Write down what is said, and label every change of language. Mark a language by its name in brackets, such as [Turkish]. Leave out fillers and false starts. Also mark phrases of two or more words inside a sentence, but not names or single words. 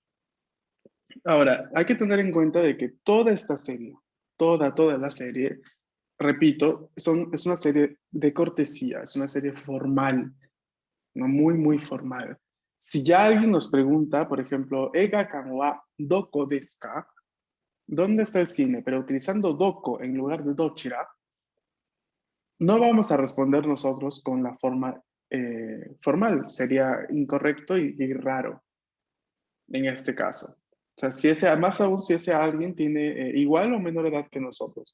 [Spanish] Ahora, hay que tener en cuenta de que toda esta serie, toda la serie, repito, es una serie de cortesía, es una serie formal, no muy formal. Si ya alguien nos pregunta, por ejemplo, [Japanese] 映画館はどこですか? [Spanish] ¿Dónde está el cine? Pero utilizando doko en lugar de dochira, no vamos a responder nosotros con la forma formal. Sería incorrecto y raro en este caso. O sea, más aún si ese alguien tiene igual o menor edad que nosotros.